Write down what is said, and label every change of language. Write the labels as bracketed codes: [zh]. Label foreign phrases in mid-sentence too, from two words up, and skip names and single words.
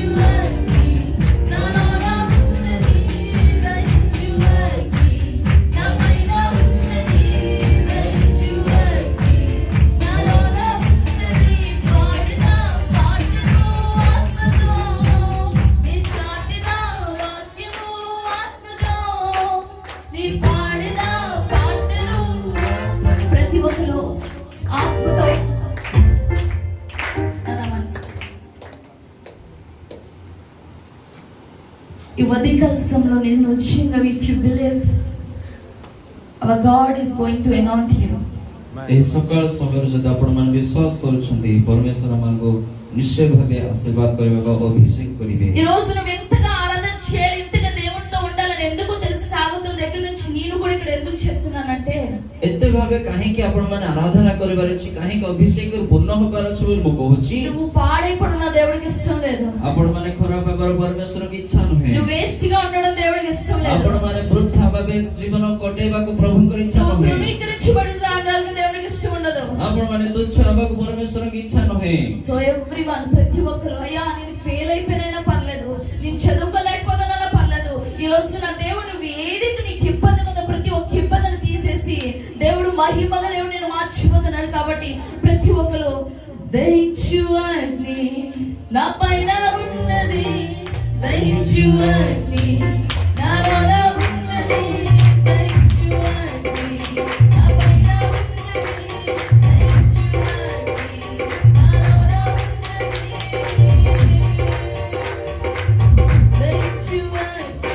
[te] అగ్ని నాలోన ఉన్నది దహించు అగ్ని నా పైన ఉన్నది దహించు అగ్ని నాలోన ఉన్నది పాడిన పాటలు ఆత్మతో నీ చాటిన వాక్యము ఆత్మతో నీ పాడిన పాటలు ప్రతి ఒక్కరు ఆత్మతో తన మనసు ఈ ఉదయకాల సమయంలో నేను చిన్నవి [en] if you believe our God is going to anoint you. [or] ଏହି ସକାଳ ସମୟରେ ଯଦି ଆପଣମାନେ ବିଶ୍ୱାସ କରୁଛନ୍ତି ପରମେଶ୍ୱର ଆମକୁ ନିଶ୍ଚୟ ଭାବେ ଆଶୀର୍ବାଦ କରିବାକୁ ଅଭିଷେକ କରିବେ [te] ఈ రోజు నువ్వు ఎంతగా ఆరాధన చేయాలి ఇంతగా దేవునితో ఉండాలని ఎందుకు తెలుసు సేవకుల దగ్గర నుంచి నేను కూడా ఇక్కడ ఎందుకు చెప్తున్నానంటే [or] ଏତେ ଭାବେ କାହିଁକି ଆପଣମାନେ ଆରାଧନା କରିବାର ଅଛି କାହିଁକି ଅଭିଷେକରୁ ପୂର୍ଣ୍ଣ ହେବାର ଅଛି ବୋଲି ମୁଁ କହୁଛି [te] నువ్వు పాడైపోవడం నా దేవుడికి ఇష్టం లేదు. [or] ଆପଣମାନେ ଖରାପ ହେବାର ପରମେଶ୍ୱରଙ୍କ ଇଚ୍ଛା ନୁହେଁ [te] నువ్వు వేస్ట్ గా ఉండడం దేవుడికి ఇష్టం లేదు. [or] ଆପଣମାନେ ବୃଥା ଭାବେ ଜୀବନ କଟେଇବାକୁ ପ୍ରଭୁଙ୍କର ଇଚ୍ଛା [te] నువ్వు [or] ନୁହେଁ [te] ధృవీకరించబడిన దానిగా దేవుడికి ఇష్టం ఉండదు. ఉండదు. [or] ଆପଣ ମାନେ ତୁଚ୍ଛ ହେବାକ ପରମେଶ୍ୱର କି ଇଚ୍ଛା ନହେ. [en] so everyone [te] ప్రతి ఒక్కరు అయ్యా నేను ఫెయిల్ అయిపోయినైనా పర్లేదు, నేను చదువుకోలేకపోతానైనా పర్లేదు, ఈ రోజు నా దేవుడు నువ్వు ఏదైతే నీకు ఇబ్బందిగా ఉందో ప్రతి ఒక్క ఇబ్బందిని తీసేసి దేవుడు మహిమగా దేవుడు నేను మార్చిపోతున్నాడు. కాబట్టి ప్రతి ఒక్కరు దహించు అగ్ని నా పైన ఉన్నది, దహించు అగ్ని నాలోన ఉన్నది, దహించు అగ్ని నా పైన ఉన్నది, దహించు అగ్ని నాలోన ఉన్నది, దహించు అగ్ని.